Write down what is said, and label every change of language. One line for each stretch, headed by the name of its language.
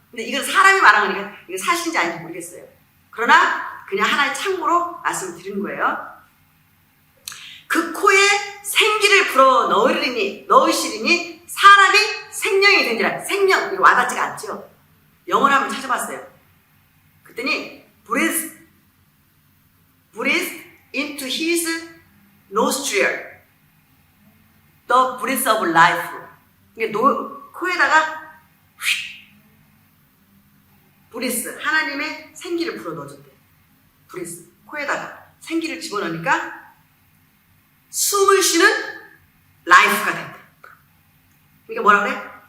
Korean: 근데 이건 사람이 말한 거니까 이게 사실인지 아닌지 모르겠어요. 그러나 그냥 하나의 참고로 말씀을 드리는 거예요. 그 코에 생기를 불어 넣으시리니 사람이 생명이 된지라. 생명, 이거 와닿지가 않죠? 영어를 한번 찾아봤어요. 그랬더니
English: breathe into his nostril, the breath of life.
Korean: 이게 코에다가 브리스, 하나님의 생기를 불어 넣어줬대요. 브리스, 코에다가 생기를 집어넣으니까 숨을 쉬는 라이프가 된다. 그러니까 뭐라 그래?